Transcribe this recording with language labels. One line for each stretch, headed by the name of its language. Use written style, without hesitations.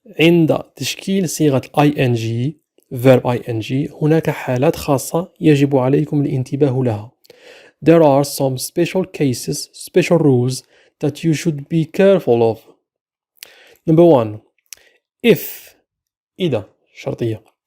Arabic: عند تشكيل صيغة ing verb ing هناك حالات خاصة يجب عليكم الانتباه لها.
English: There are some special cases, special rules that you should be careful of. Number 1. If
Arabic: إذا شرطية.